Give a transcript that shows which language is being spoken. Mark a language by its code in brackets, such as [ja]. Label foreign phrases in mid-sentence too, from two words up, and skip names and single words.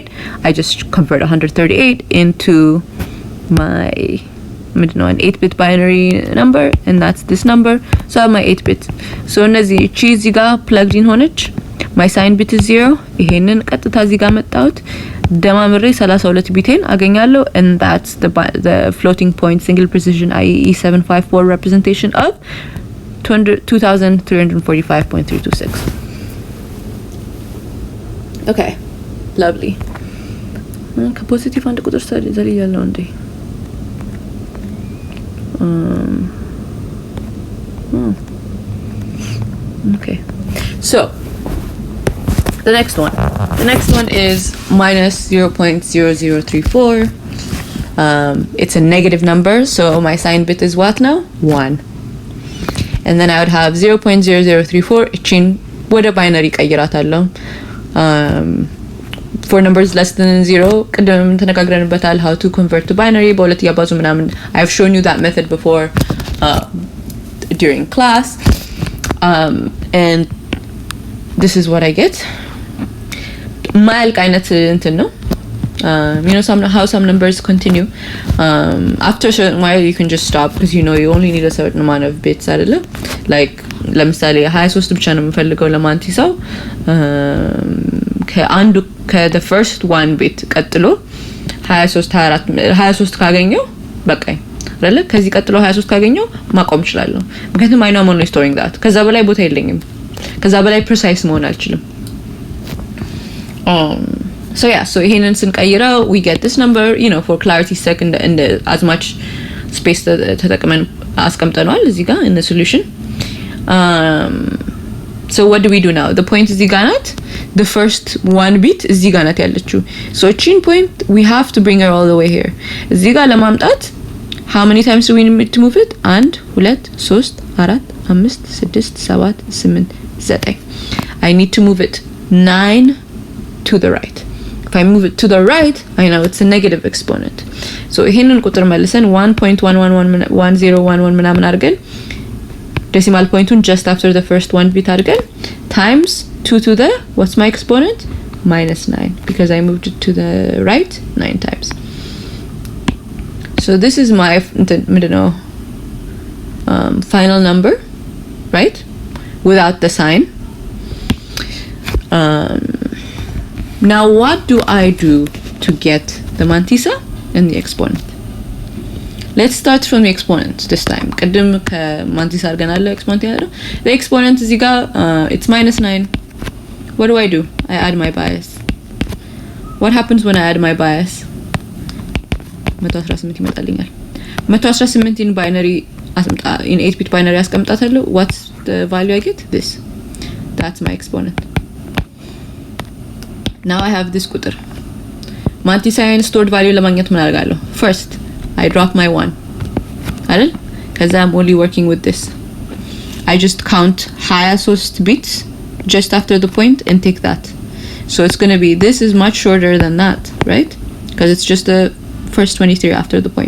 [en] I just convert 138 into my an 8-bit binary number, and that's this number. So I have my 8-bit. So [am] እነዚህ እቺ እዚህ ጋር [en] plugged in ሆነች. My sign bit is 0. [am] ይሄንን ቀጥታ እዚህ ጋር መጣሁት ደማምሬ 32 ቢቴን አገኛለሁ, [en] and that's the floating point single precision IEE 754 representation of 2345.326. Okay, lovely. [am] ከፖዚቲቭ አንድ ቁጥር ዘል ያለው እንዴ? [en] Okay, so the next one is minus 0.0034. It's a negative number, so my sign bit is what now? 1. And then I would have 0.0034 [am] እቺን ወደ ባይነሪ ቀይራታለሁ. [en] For numbers less than 0, [am] ቅድም ተነጋግረንበታል [en] how to convert to binary [am] በሁለት ያባዙ ምናምን. [en] I've shown you that method before during class, and this is what I get. [am] ማያልቅ አይነት እንትን ነው. [en] You know how some numbers continue. After a certain while you can just stop, because you know you only need a certain amount of bits አይደለ? [am] Like ለምሳሌ 23 ብቻ ነው የምፈልገው ለማንቲሳው. ከአንዱ [en] the first one bit [am] ቀጥሎ 23 ካገኘው በቃኝ አይደለ? ከዚህ ቀጥሎ 23 ካገኘው ማቆም እችላለሁ, ምክንያቱም [en] I know I'm only storing that. [am] ከዛ በላይ ቦታ የለኝም, ከዛ በላይ precise መሆን አልችልም. [en] So yeah, so [am] ይሄንን ስንቀይረው [en] we get this number, you know, for clarity's sake, and as much space [am] ተጠቅመን አስቀምጠናል እዚህ ጋር [en] in the solution. So what do we do now? The point [am] እዚህ ጋር ናት, [en] the first one bit [am] እዚህ ጋር ናት ያለችው. [en] So እቺን point we have to bring her all the way here. [am] እዚህ ጋር ለማምጣት [en] how many times do we need to move it? 1 2 3 4 5 6 7 8 9. I need to move it 9 to the right. If I move it to the right, I know it's a negative exponent. So [am] ይሄንን ቁጥር መልሰን [en] 1.111011 [am] ምናምን አድርገን [en] decimal pointun just after the first one bit አድርገን times 2 to the, what's my exponent? -9, because I moved it to the right 9 times. So this is my final number, right? Without the sign. Now what do I do to get the mantissa and the exponent? Let's start from the exponent this time. [am] ቅድም ከማንቲሳ አድርገናል exponent ያለው. [en] The exponent [am] እዚህ ጋር it's -9. [en] What do I do? I add my bias. What happens when I add my bias? 118 ይመጣልኛል. 118 in binary in 8-bit binary አስቀምጣታለሁ. What's the value I get? This. That's my exponent. Now I have this ቁጥር. ማንቲሳ and stored value [am] ለማግኘት ምን አደርጋለሁ? [en] First, I drop my 1. አይደል? because I'm only working with this. I just count 23 bits just after the point and take that. So it's going to be, this is much shorter than that, right? Because it's just the first 23 after the point.